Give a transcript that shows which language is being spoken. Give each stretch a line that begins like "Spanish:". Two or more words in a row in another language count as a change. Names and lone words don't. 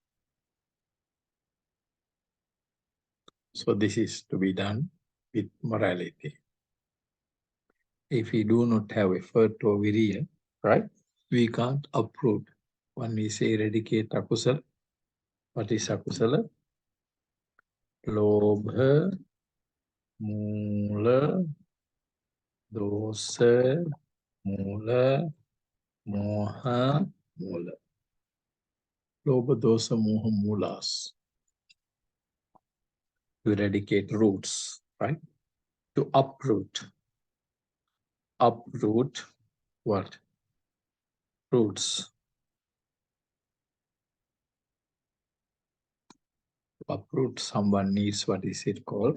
English: So this is to be done with morality. If we do not have effort or virya, right, we can't uproot. When we say eradicate akusala, what is akusala?
Pali: Lobha, mula, dosa, mula, moha, mula. Lobha, dosa, moha, mulas.
English: To eradicate roots, right? To uproot. Uproot what? Roots. To uproot someone needs what is it called?